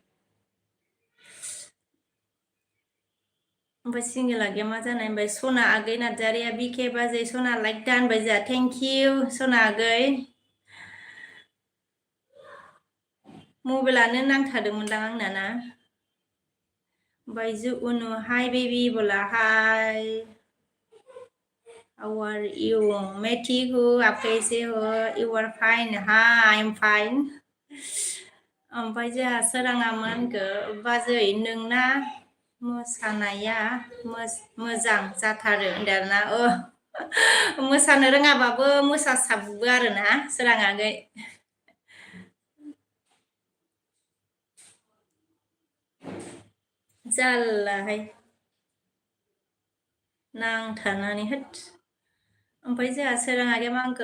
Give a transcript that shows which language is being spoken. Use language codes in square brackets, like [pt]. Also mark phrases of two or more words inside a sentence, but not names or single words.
[brx] ओमफ्राय सिंगेल आगैया मा जानाय ओमफ्राय सना आगै नार्जारिया बिके बाजै सना लाइक दानबाय जोंहा [en] thank you [brx] सना आगै मबाइलानो नांथादोंमोनदां आंना ना बायजु उनु [en] hi baby [brx] बोला हाय [en] How are you? [hi] मैं ठीक हूँ आप कैसे हो [en] You are fine [brx] हाँ [en] I'm fine [brx] ओमफ्राय जोंहा सोराङा मा होनखो बाजै नोंना मोसानाया मोजां जाथारो होनदों आरोना मोसानो रोङाबाबो मोसासाबो आरोना सोरां आगै जारलाहाय नांथारनानै होद ओमफ्राय जोंहा सोरां आगैया मा होनखो